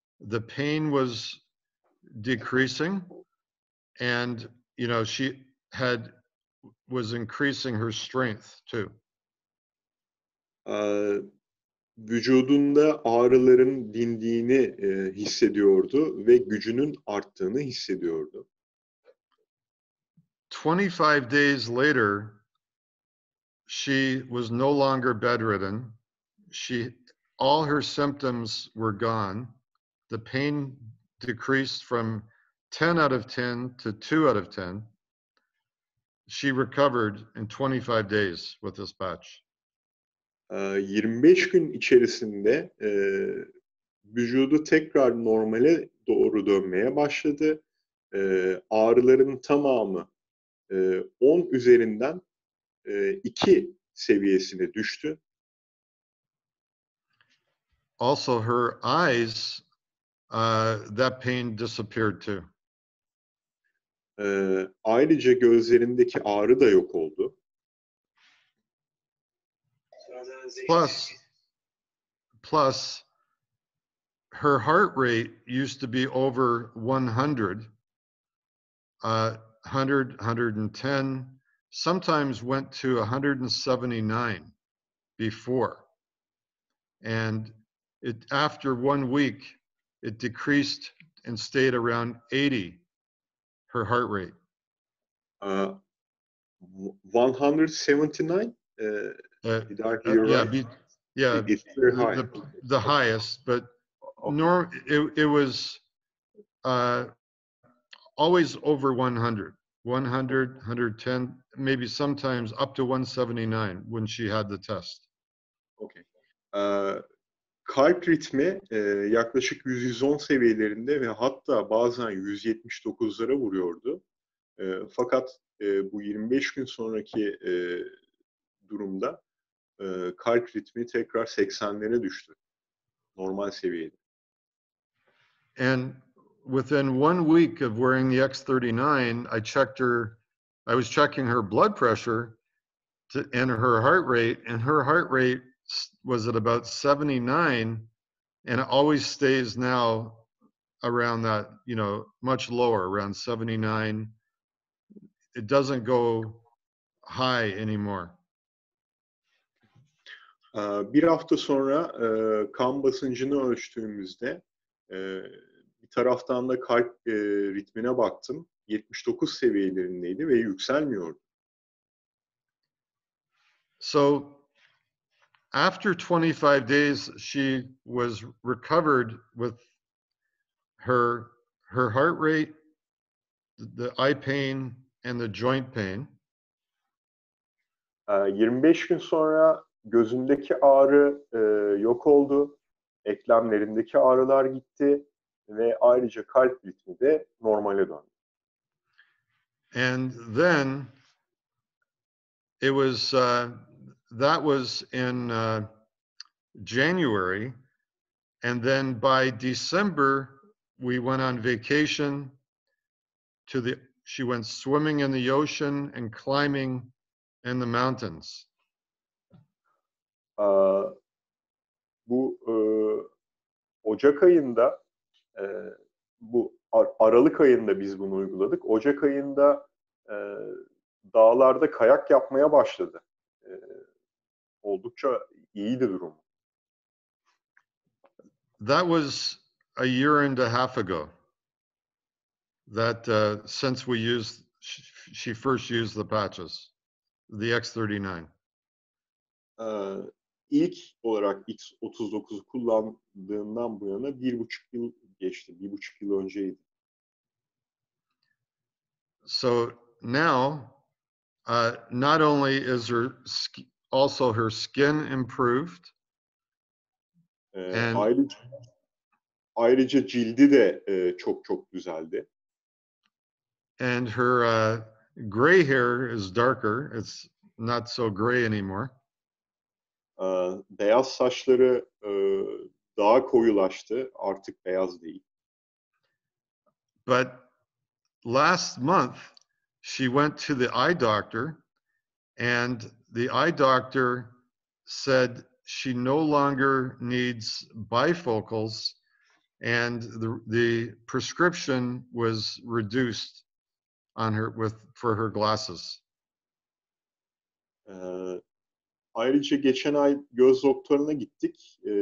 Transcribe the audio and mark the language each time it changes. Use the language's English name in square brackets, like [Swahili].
[English] The pain was decreasing, and she was increasing her strength too. [Turkish] Vücudunda ağrıların dindiğini hissediyordu ve gücünün arttığını hissediyordu. [English] 25 days later, she was no longer bedridden. All her symptoms were gone. The pain decreased from 10 out of 10 to 2 out of 10. She recovered in 25 days with this patch. [Turkish] 25 gün içerisinde vücudu tekrar normale doğru dönmeye başladı. Ağrıların tamamı 10 üzerinden 2 seviyesine düştü. [English] Also, her eyes, that pain disappeared too. [Turkish] Ayrıca gözlerindeki ağrı da yok oldu. [English] Plus, her heart rate used to be over 100, 110, sometimes went to 179 before. and after 1 week, it decreased and stayed around 80, her heart rate. 179. Did I hear Yeah, right? yeah, It's very high. the highest, but Okay. it was always over 100, 100, 110, maybe sometimes up to 179 when she had the test. Okay. [Turkish] Kalp ritmi yaklaşık 110 seviyelerinde ve hatta bazen 179'lara vuruyordu. Fakat bu 25 gün sonraki durumda kalp ritmi tekrar 80'lere düştü. Normal seviyede. [English] And within 1 week of wearing the X39, I was checking her blood pressure and her heart rate, and her heart rate was at about 79, and it always stays now around that, much lower, around 79. It doesn't go high anymore. [Turkish] Bir hafta sonra kan basıncını ölçtüğümüzde bir taraftan da kalp ritmine baktım. 79 seviyelerindeydi ve yükselmiyordu. [English] So after 25 days, she was recovered with her heart rate, the eye pain, and the joint pain. [Turkish] 25 gün sonra gözündeki ağrı yok oldu. Eklemlerindeki ağrılar gitti ve ayrıca kalp ritmi de normale döndü. [English] And then it was that was in January, and then by December we went on vacation she went swimming in the ocean and climbing in the mountains. [Turkish] Bu Ocak ayında bu Aralık ayında biz bunu uyguladık. Ocak ayında dağlarda kayak yapmaya başladı. Oldukça iyiydi durum. [English] That was a year and a half ago. That since she first used the patches, the X39. [Turkish] İlk olarak X39'u kullandığından bu yana 1,5 yıl geçti. 1,5 yıl önceydi. [English] So now, not only is her skin improved, and [Turkish] ayrıca cildi de çok çok düzeldi. [English] And her gray hair is darker. It's not so gray anymore. [Turkish] Beyaz saçları daha koyulaştı. Artık beyaz değil. [English] But last month, she went to the eye doctor, and the eye doctor said she no longer needs bifocals, and the prescription was reduced on her for her glasses. [Turkish] Ayrıca geçen ay göz doktoruna gittik.